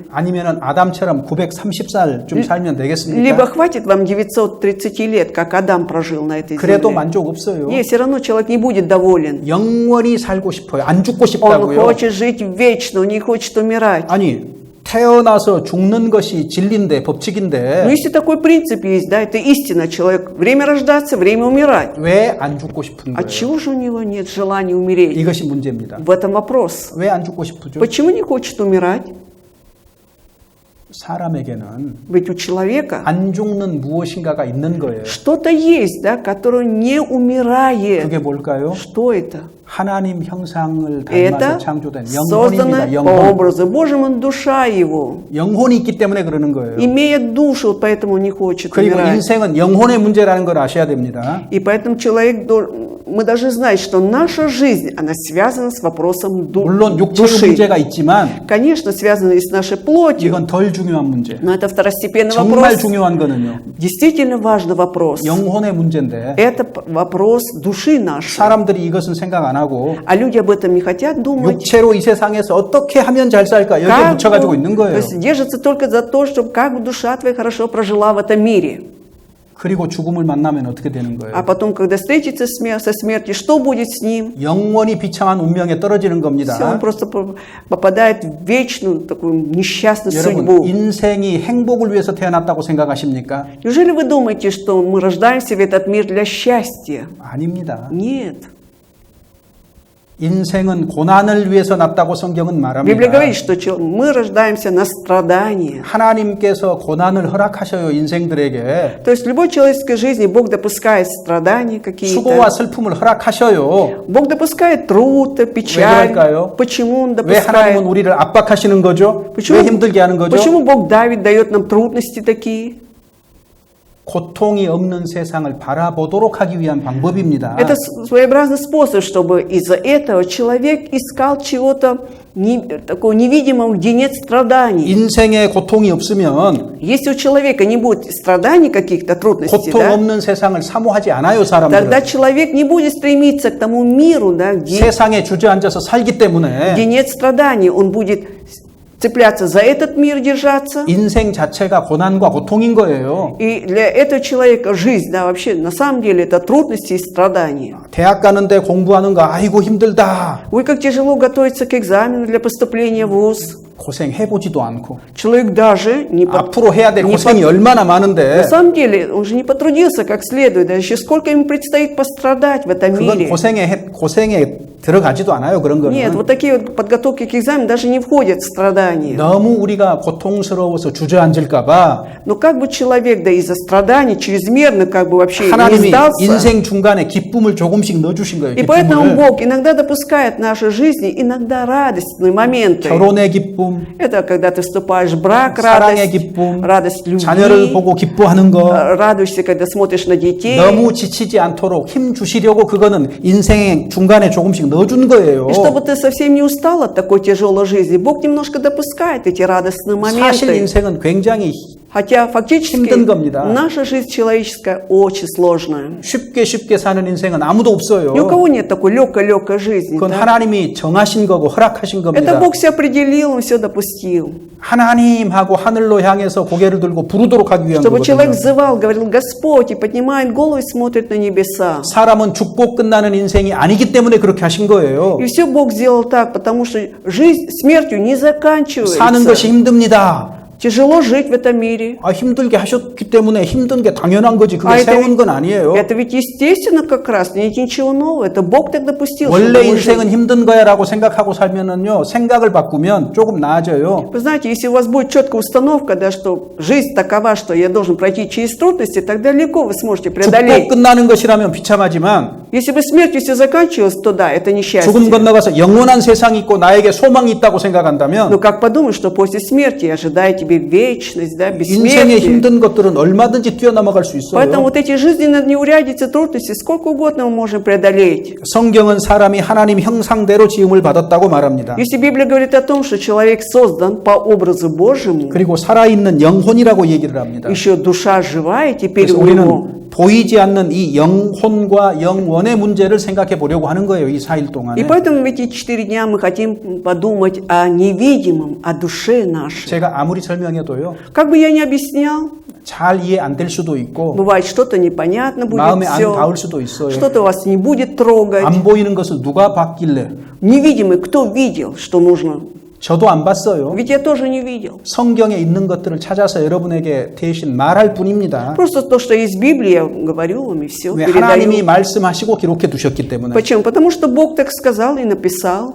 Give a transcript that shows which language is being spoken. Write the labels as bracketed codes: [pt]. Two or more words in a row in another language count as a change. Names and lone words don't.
[ko] 아니면은 아담처럼 930살쯤 살면 [ru] Либо [ko] 되겠습니까? [ru] хватит вам 930 лет, как Адам прожил на этой [ko] 그래도 [ru] земле? [ko] 만족 없어요. [ru] Нет, все равно человек не будет доволен. [ko] 영원히 살고 싶어요. 안 죽고 [ru] Он [ko] 싶다고요. [ru] хочет жить вечно, он не хочет умирать. [ko] 아니 태어나서 죽는 것이 진리인데 [ru] Но [ko] 법칙인데 [ru] если такой принцип есть, да, это истина, человек, время рождаться, время умирать. [ko] 왜 안 죽고 싶은 [ru] А [ko] 거예요? [ru] чего же у него нет желания умереть? [ko] 이것이 문제입니다. [ru] В этом вопрос. [ko] 왜 안 죽고 싶으죠? [ru] Почему не хочет умирать? [ko] 사람에게는 [ru] Ведь у человека [ko] 안 죽는 무엇인가가 있는 거예요. [ru] что-то есть, да, которое не умирает. [ko] 그게 뭘까요? [ru] Что это? [ko] 하나님 형상을 닮아서 [ru] Это [ko] 창조된 [ru] создано [ko] 영혼입니다. [ru] по [ko] 영혼. [ru] образу Божьему, он душа его. [ko] 영혼이 있기 때문에 그러는 거예요. [ru] Имеет душу, вот поэтому он не хочет [ko] 그리고 [ru] умирать. [ko] 인생은 영혼의 문제라는 걸 아셔야 됩니다. [ru] И поэтому мы должны знать, что наша жизнь, она связана с вопросом [ko] 물론 육체의 [ru] души. [ko] 문제가 있지만 [ru] Конечно, связана и с нашей плотью, [ko] 이건 덜 중요한 문제. [ru] но это второстепенный [ko] 정말 [ru] вопрос. [ko] 중요한 거는요. [ru] Действительно важный вопрос. [ko] 영혼의 문제인데 [ru] Это вопрос души нашей. [ko] 사람들이 이것은 생각 안 하고 [ru] А люди об этом не хотят думать. [ko] 육체로 이 세상에서 어떻게 하면 잘 살까 여기에 [ru] Как [ko] 묻혀가지고 [ru] бы, [ko] 있는 [ru] то [ko] 거예요. [ru] есть держатся только за то, чтобы как бы душа твоя хорошо прожила в этом мире. [ko] 그리고 죽음을 만나면 어떻게 되는 [ru] А [ko] 거예요? [ru] потом, когда встретится со смертью, что будет с ним? [ko] 영원히 비참한 운명에 떨어지는 [ru] Все, он [ko] 겁니다. [ru] просто попадает в вечную такую несчастную [ko] 여러분, [ru] судьбу. [ko] 인생이 행복을 위해서 태어났다고 생각하십니까? [ru] Неужели вы думаете, что мы рождаемся в этот мир для счастья? [ko] 아닙니다. [ru] Нет. [ko] 인생은 고난을 위해서 났다고 성경은 [ru] Библия [ko] 말합니다. [ru] говорит, что мы рождаемся на страдания. [ko] 하나님께서 고난을 허락하셔요, 인생들에게. [ru] То есть в любой человеческой жизни Бог допускает страдания какие-то. [ko] 수고와 슬픔을 허락하셔요. [ru] Бог допускает труд, [ko] 왜 [ru] печаль. [ko] 그럴까요? [ru] Почему Он [ko] 왜 하나님은 [ru] допускает? [ko] 우리를 압박하시는 거죠? 왜 힘들게 하는 거죠? [ru] Почему Бог давит, дает нам трудности такие? [ko] 고통이 없는 세상을 바라보도록 하기 위한 방법입니다. [ru] Это своеобразный способ, чтобы из-за этого человек искал чего-то такого невидимого, где нет страданий. [ko] 인생에 고통이 없으면 [ru] Если у человека не будет страданий, каких-то трудностей, [ko] 고통 [ru] да, [ko] 없는 세상을 사모하지 않아요, [ru] тогда [ko] 사람들은. [ru] человек не будет стремиться к тому миру, да, где [ko] 세상에 주저앉아서 살기 때문에 [ru] нет страданий. Он будет цепляться за этот мир, держаться. [ko] 인생 자체가 고난과 고통인 거예요. [ru] И для этого человека жизнь, да, вообще, на самом деле, это трудности и страдания. [ko] 대학 가는데 공부하는 거 아이고 힘들다. [ru] Ой, как тяжело готовиться к экзамену для поступления в ВУЗ. [ko] 고생해보지도 않고 [ru] Человек даже не [ko] 앞으로 해야 될 [ru] не [ko] 고생이 얼마나 많은데 [ru] На самом деле, он же не потрудился как следует, да еще сколько ему предстоит пострадать в этом [ko] 그건 [ru] мире. [ko] 고생에 들어가지도 않아요. 그런 [ru] Нет, [ko] 거는 [ru] вот такие вот подготовки к экзамену даже не входят в страдания. [ko] 너무 우리가 고통스러워서 주저앉을까봐 [ru] Но как бы человек, да из-за страданий, чрезмерно как бы вообще не [ko] 하나님이 [ru] сдался. [ko] 인생 중간에 기쁨을 조금씩 넣어주신 거예요. [ru] И поэтому [ko] 기쁨을. [ru] Бог иногда допускает в нашей жизни иногда радостные моменты. [ko] 결혼의 기쁨, [ru] Это когда ты вступаешь в брак, [ko] 사랑의 [ru] радость, [ko] 기쁨, [ru] радость любви, [ko] 자녀를 보고 기뻐하는 거. [ru] радуешься, когда смотришь на детей. [ko] 너무 지치지 않도록 힘 주시려고 그거는 인생의 중간에 조금씩 넣어준 거예요. [ru] И чтобы ты совсем не устал от такой тяжелой жизни, Бог немножко допускает эти радостные [ko] 사실 [ru] моменты. [ko] 인생은 굉장히 [ru] Хотя фактически [ko] 힘든 겁니다. [ru] наша жизнь человеческая очень сложная. [ko] 쉽게 사는 인생은 아무도 없어요. [ru] Ни у кого нет такой легкой жизни. [ko] 그건 [ru] да? [ko] 하나님이 정하신 거고 허락하신 [ru] Это [ko] 겁니다. [ru] Бог все определил, Он все допустил. [ko] 하나님하고 하늘로 향해서 고개를 들고 부르도록 하기 위한 [ru] Чтобы человек [ko] 거거든요. [ru] взывал, говорил Господь, и поднимает голову и смотрит на небеса. [ko] 사람은 죽고 끝나는 인생이 아니기 때문에 그렇게 하신 거예요. [ru] И все Бог сделал так, потому что жизнь смертью не заканчивается. [ko] 사는 것이 힘듭니다. [ru] Тяжело жить в этом мире. [ko] 힘들게 하셨기 때문에 힘든 게 당연한 거지. 그게 세운 건 아니에요. [ru] Это ведь естественно как раз, нет ничего нового. Это Бог так допустил. [ko] 원래 [ru] чтобы мы жили. [ko] 인생은 힘든 거야라고 생각하고 살면은요, 생각을 바꾸면 조금 나아져요. [ru] Вы знаете, если у вас будет четкая установка, да, что жизнь такова, что я должен пройти через трудности, тогда легко вы сможете [ko] 죽고 [ru] преодолеть. [ko] 끝나는 것이라면 비참하지만 [ru] Если бы смертью все заканчивалось, то да, это несчастье. [ko] 죽음 건너가서 영원한 세상이 있고 나에게 소망이 있다고 생각한다면 [ru] Но как подумать, что после смерти ожидает тебе вечность, да, [ko] 인생의 [ru] бессмертие. [ko] 힘든 것들은 얼마든지 뛰어넘어갈 수 [ru] Поэтому [ko] 있어요. [ru] вот эти жизненные неурядицы, трудности, сколько угодно мы можем преодолеть. [ko] 성경은 사람이 하나님 형상대로 지음을 받았다고 말합니다. [ru] Если Библия говорит о том, что человек создан по образу Божьему, [ko] 그리고 살아있는 영혼이라고 얘기를 합니다. [ru] еще душа живая теперь [ko] 그래서 [ru] у него. [ko] 우리는 보이지 않는 이 영혼과 영원의 문제를 생각해 보려고 하는 거예요. 이 4일 [ru] И [ko] 동안에. [ru] поэтому в эти 4 дня мы хотим подумать о невидимом, о душе нашей. [ko] 제가 아무리 설명해도요. [ru] Как бы я ни объяснял, [ko] 잘 이해 안 될 수도 있고 [ru] бывает что-то непонятно будет [ko] 마음에 안 [ru] все, [ko] 닿을 수도 있어요. [ru] что-то вас не будет трогать. [ko] 안 보이는 것을 누가 봤길래 [ru] Невидимый, кто видел, что нужно? [ko] 저도 안 봤어요. [ru] Ведь я тоже не видел. [ko] 성경에 있는 것들을 찾아서 여러분에게 대신 말할 뿐입니다. [ru] Просто то, что есть в Библии, я говорю вам и все, [ko] 왜 하나님이 [ru] передаю. [ko] 말씀하시고 기록해 두셨기 때문에. [ru] Почему? Потому что Бог так сказал и написал.